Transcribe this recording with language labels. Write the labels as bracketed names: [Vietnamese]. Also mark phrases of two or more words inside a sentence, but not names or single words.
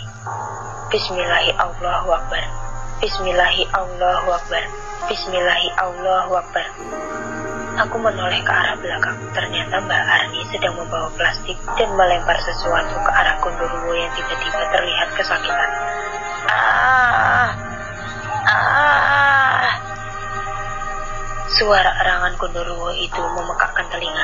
[Arabic] بسم الله الله أكبر. بسم الله الله أكبر. بسم الله الله أكبر. [Indonesian] Aku menoleh ke arah belakang. Ternyata Mbak Arni sedang membawa plastik dan melempar sesuatu ke arah Gondoruo yang tiba-tiba terlihat kesakitan. Suara erangan Gondoruo itu memekakkan telinga.